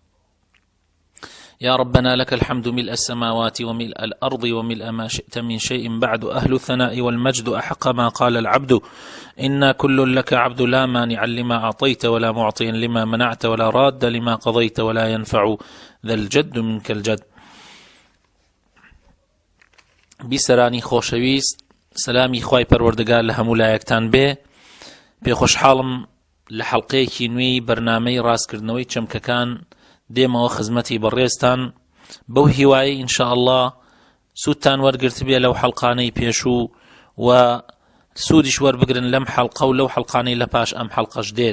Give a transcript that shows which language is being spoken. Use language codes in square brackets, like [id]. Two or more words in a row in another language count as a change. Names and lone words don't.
[ar] يا ربنا لك الحمد ملء السماوات وملء الأرض وملء ما شئت من شيء بعد. أهل الثناء والمجد أحق ما قال العبد. إنا كل لك عبد لا مانع لما أعطيت ولا معطي لما منعت ولا راد لما قضيت ولا ينفع ذا الجد منك الجد. [ckb] بیسەرانی خۆشەویست، سەلامی خوای پەروەردگار لە هەموو لایەکتان بێ. پێخۆشحاڵم لە حەڵقەیەکی نوێی بەرنامەی ڕاستکردنەوەی چەمکەکان دێمەوە خزمەتی بەڕێزتان بەو هیوایی ئینشاءالله سوودتان وەرگرت بێ لەو حەڵقانەی پێشوو و سوودیش وەربگرن لەم حەڵقە و لەو حەڵقانەی لە پاش ئەم حەڵقەش دێت.